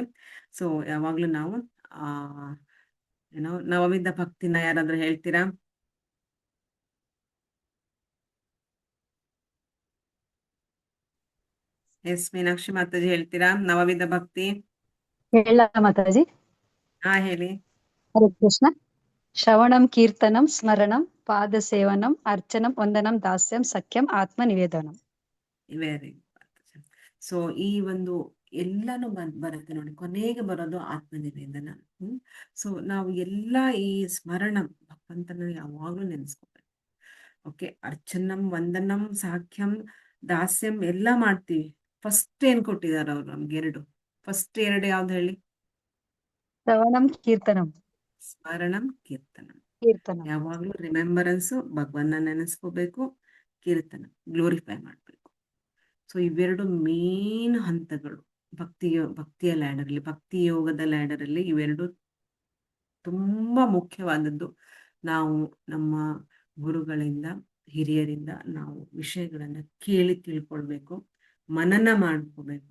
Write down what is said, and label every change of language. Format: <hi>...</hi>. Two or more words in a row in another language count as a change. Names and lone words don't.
<kn>ಸೊ ಯಾವಾಗ್ಲೂ ನಾವು ನವವಿಧ ಭಕ್ತಿನ ಯಾರಾದ್ರೂ ಹೇಳ್ತೀರಾ? ಎಸ್, ಮೀನಾಕ್ಷಿ ಮಾತಾಜಿ ಹೇಳ್ತೀರಾ ನವವಿಧ ಭಕ್ತಿ? ಹೇಳ ಮಾತಾಜಿ. ಹೇಳಿ. ಹರೇ ಕೃಷ್ಣ.</kn> <sa>ಶ್ರವಣಂ, ಕೀರ್ತನಂ, ಸ್ಮರಣಂ, ಪಾದ ಸೇವನಂ, ಅರ್ಚನಂ, ವಂದನಂ, ದಾಸ್ಯಂ, ಸಖ್ಯಂ, ಆತ್ಮ ನಿವೇದನಂ.</sa> <en>very good.</en> <kn>ಸೊ ಈ ಒಂದು ಎಲ್ಲಾನು ಬರುತ್ತೆ ನೋಡಿ, ಕೊನೆಗೆ ಬರೋದು ಆತ್ಮ ನಿವೇದನ. ಸೊ ನಾವು ಎಲ್ಲ ಈ ಸ್ಮರಣ ಭಗವಂತನ ಯಾವಾಗ್ಲೂ ನೆನೆಸ್ಕೋಬೇಕು. ಓಕೆ,</kn> <sa>ಅರ್ಚನಂ, ವಂದನಂ, ಸಾಖ್ಯಂ, ದಾಸ್ಯಂ</sa> <kn>ಎಲ್ಲ ಮಾಡ್ತೀವಿ. ಫಸ್ಟ್ ಏನ್ ಕೊಟ್ಟಿದಾರ ಅವ್ರು ನಮ್ಗೆ? ಫಸ್ಟ್ ಎರಡು ಯಾವ್ದು ಹೇಳಿ?</kn> <sa>ಶ್ರವಣಂ, ಕೀರ್ತನಂ. ಸ್ಮರಣಂ, ಕೀರ್ತನಂ. ಕೀರ್ತನ</sa> <kn>ಯಾವಾಗ್ಲೂ ರಿಮೆಂಬರೆನ್ಸ್, ಭಗವನ್ನ ನೆನೆಸ್ಕೋಬೇಕು. ಕೀರ್ತನ, ಗ್ಲೋರಿಫೈ ಮಾಡ್ಬೇಕು. ಸೊ ಇವೆರಡು ಮೇನ್ ಹಂತಗಳು ಭಕ್ತಿಯ ಲ್ಯಾಡರ್ಲಿ, ಭಕ್ತಿ ಯೋಗದ ಲ್ಯಾಡರಲ್ಲಿ ಇವೆರಡು ತುಂಬಾ ಮುಖ್ಯವಾದದ್ದು. ನಾವು ನಮ್ಮ ಗುರುಗಳಿಂದ ಹಿರಿಯರಿಂದ ನಾವು ವಿಷಯಗಳನ್ನ ಕೇಳಿ ತಿಳ್ಕೊಳ್ಬೇಕು, ಮನನ ಮಾಡ್ಕೋಬೇಕು.</kn>